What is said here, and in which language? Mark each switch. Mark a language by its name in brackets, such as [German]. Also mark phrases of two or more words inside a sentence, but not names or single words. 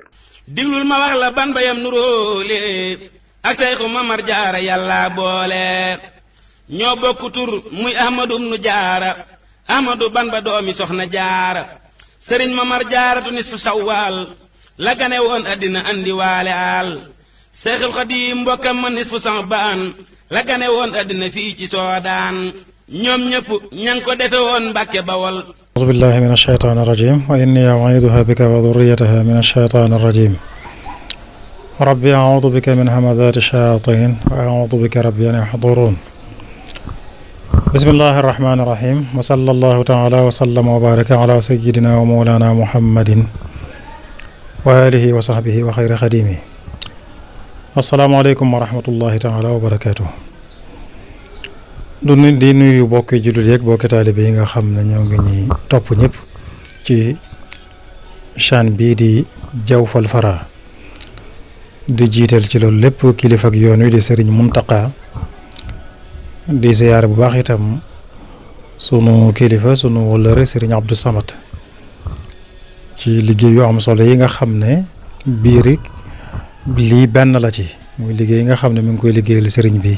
[Wolof] diglul ma wax la ban bayam nuróole ak Sayxu Mamar Jaara yàlla boole ñoo bokk tur muy Ahmadu nu Jaara Ahmadu ban ba doomi soxna Jaara sëriñ Mamar Jaaratu [Arabic] نصف شوال [Wolof] la gane woon àddina andi waale al Seexul Xadiim mbokkam ma [Arabic] نصف شعبان [Wolof] la gane woon àddina fii ci Soodaan ñoom ñëpp ña ngi ko defe woon Mbàkke Bawol. [Arabic] أعوذ بالله من الشيطان الرجيم وإني أعيذها بك وذريتها من الشيطان الرجيم ربي أعوذ بك من همزات الشياطين وأعوذ بك ربي أن يحضرون بسم الله الرحمن الرحيم وصلى الله تعالى وسلم وبارك على سيدنا ومولانا محمد وآله وصحبه وخير خديمه السلام عليكم ورحمة الله تعالى وبركاته [Wolof] di nuyu bokki jullit yeeg bokki taalibe yi nga xam ne ñoo ngi ñuy topp ñëpp ci chaîne bii di Diaw Fall Fara di jiital ci loolu lépp kilifa ak yoon wi di Serigne Mountakha di ziyaare bu baax itam sunu kilifa sunu wëllëre Serigne Abdou Samad ci liggéey yu am solo yi nga xam ne biir lii benn la ci muy liggéey yi nga xam ne mi ngi koy liggéeyal Serigne bi.